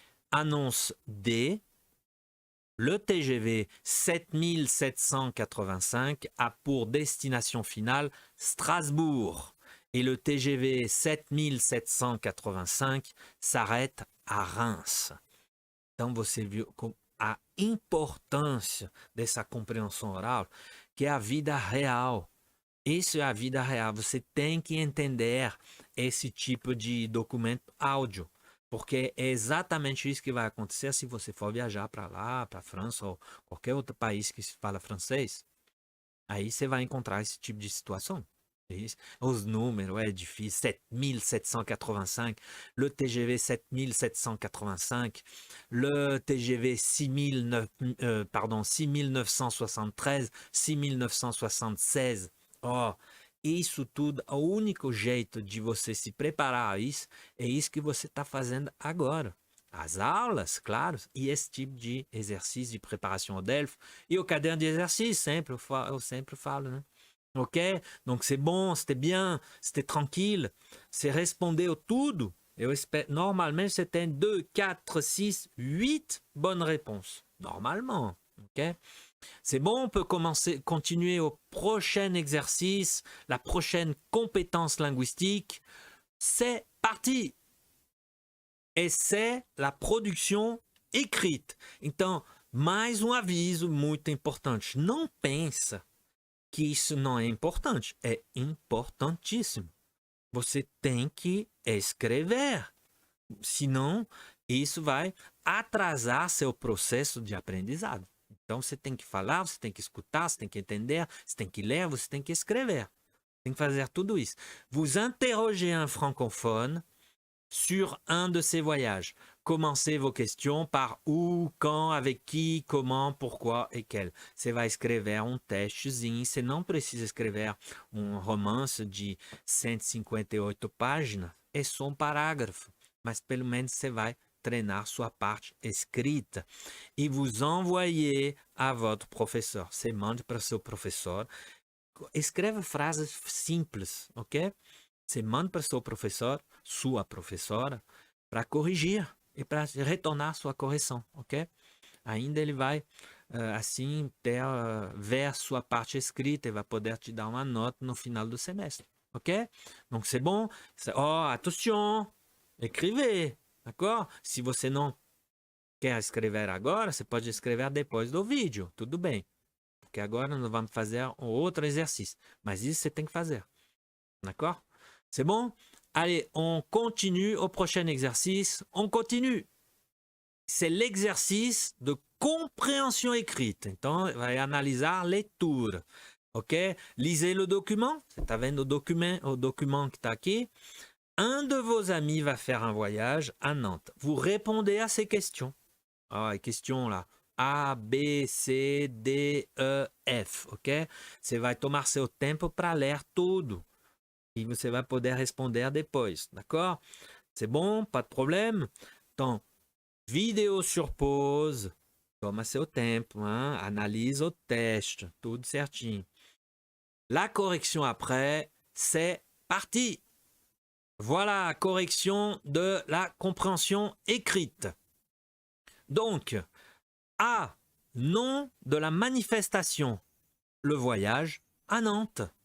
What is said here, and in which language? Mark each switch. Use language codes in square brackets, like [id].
[fr] Annonce D. Le TGV 7785 a pour destination finale Strasbourg et le TGV 7785 s'arrête à Reims. [pt] Então você viu a importância dessa compreensão oral, que é a vida real. Isso é a vida real. Você tem que entender esse tipo de documento áudio. Porque é exatamente isso que vai acontecer se você for viajar para lá, para a França ou qualquer outro país que se fala francês. Aí você vai encontrar esse tipo de situação. Os números, é difícil. [fr] 7785, le TGV 7785, le TGV 6973, 6976. [pt] Oh, isso tudo, o único jeito de você se preparar a isso é isso que você está fazendo agora. As aulas, claro, e esse tipo de exercício de preparação ao DELF e o caderno de exercício, eu sempre falo, né? Ok? [fr] Donc c'est bon, c'était bien, c'était tranquille. [pt] Você respondeu tudo. Eu espero, [fr] normalement, c'était 2, 4, 6, 8 bonnes réponses. Normalement. Ok? C'est bon, on peut continuer au prochain exercice, la prochaine compétence linguistique. C'est parti! Et c'est la production écrite. [pt] Então, mais um aviso muito importante. Não pensa que isso não é importante. É importantíssimo. Você tem que escrever. Senão, isso vai atrasar seu processo de aprendizado. Então, você tem que falar, você tem que escutar, você tem que entender, você tem que ler, você tem que escrever. Tem que fazer tudo isso. [fr] Vous interrogez un francophone sur un de ces voyages. Commencez vos questions par où, quand, avec qui, comment, pourquoi et quel. [pt] Você vai escrever um testezinho. Você não precisa escrever um romance de 158 páginas. É só um parágrafo. Mas pelo menos você vai treinar sua parte escrita. [fr] E vous envoyez à votre professeur. [pt] Você manda para seu professor. Escreve frases simples, ok? Você manda para seu professor, sua professora, para corrigir e para retornar sua correção, ok? Ainda ele vai, assim, ver sua parte escrita e vai poder te dar uma nota no final do semestre, ok? [fr] Donc, c'est bon. Oh, attention! Écrivez, d'accord? [pt] Se você não quer escrever agora, você pode escrever depois do vídeo, tudo bem. Porque agora nós vamos fazer um outro exercício. Mas isso você tem que fazer. [fr] D'accord? C'est bon? Allez, on continue au prochain exercice. On continue. C'est l'exercice de compréhension écrite. [pt] Então, vai analisar leitura. Ok? [fr] Lisez le document. [pt] Você está vendo o document que está aqui. [fr] Un de vos amis va faire un voyage à Nantes. Vous répondez à ces questions. Ah, les questions là. A, B, C, D, E, F, ok? [pt] Você vai tomar seu tempo para ler tudo. E você vai poder responder depois, d'accord? [fr] C'est bon? Pas de problème? Então, vidéo sur pause. [pt] Toma seu tempo, hein? Analise o teste, tudo certinho. [fr] La correction après, c'est parti! Voilà, correction de la compréhension écrite. Donc, A, nom de la manifestation, le voyage à Nantes.